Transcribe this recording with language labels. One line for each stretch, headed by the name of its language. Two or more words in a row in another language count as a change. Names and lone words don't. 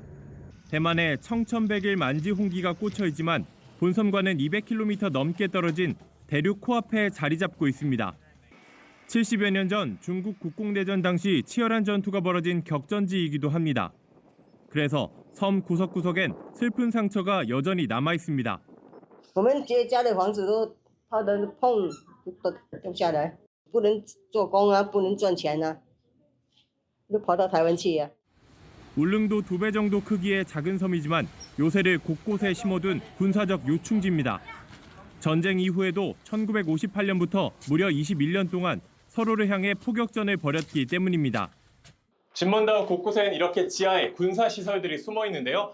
Korean: 대만의 청천백일 만지 홍기가 꽂혀 있지만 본섬과는 200km 넘게 떨어진 대륙 코앞에 자리 잡고 있습니다. 70여 년 전 중국 국공대전 당시 치열한 전투가 벌어진 격전지이기도 합니다. 그래서 섬 구석구석엔 슬픈 상처가 여전히 남아 있습니다.
Chinese: 我们家的房子都怕的碰都掉下来，不能做工啊，不能赚钱啊，就跑到台湾去啊。
Korean: 울릉도 2배 정도 크기의 작은 섬이지만 요새를 곳곳에 심어둔 군사적 요충지입니다. 전쟁 이후에도 1958년부터 무려 21년 동안 서로를 향해 포격전을 벌였기 때문입니다. 진먼다오 곳곳엔 이렇게 지하에 군사시설들이 숨어 있는데요.